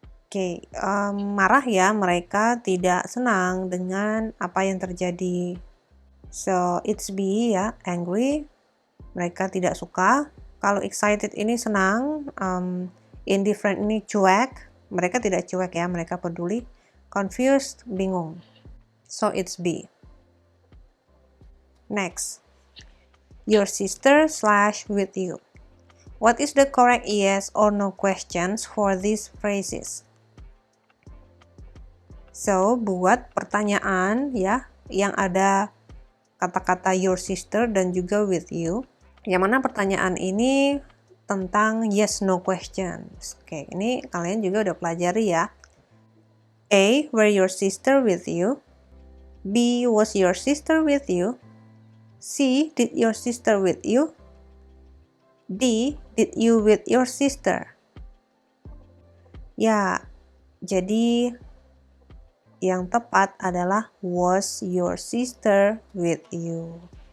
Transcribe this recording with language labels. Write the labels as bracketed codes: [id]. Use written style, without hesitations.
[id] Oke, marah ya, mereka tidak senang dengan apa yang terjadi. [en] So, it's B ya, angry. [id] Mereka tidak suka. Kalau excited ini senang, indifferent ini cuek. Mereka tidak cuek ya, mereka peduli. [en] Confused, bingung. So, it's B. Next, your sister / with you. What is the correct yes or no questions for these phrases? [id] So, buat pertanyaan ya yang ada kata-kata [en] your sister [id] dan juga with you. Yang mana pertanyaan ini tentang yes no questions. Oke, ini kalian juga udah pelajari ya. [en] A, were your sister with you? B, was your sister with you? C, did your sister with you? D, did you with your sister? [id] Ya, jadi yang tepat adalah [en] was your sister with you.